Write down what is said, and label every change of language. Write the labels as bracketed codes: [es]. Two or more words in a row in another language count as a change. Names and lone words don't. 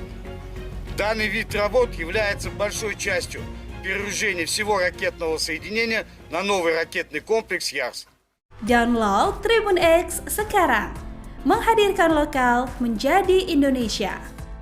[ru] Данный вид работ является большой частью перегружения всего ракетного соединения на новый ракетный комплекс «Ярс». [id] Download Tribun X sekarang, menghadirkan lokal menjadi Indonesia.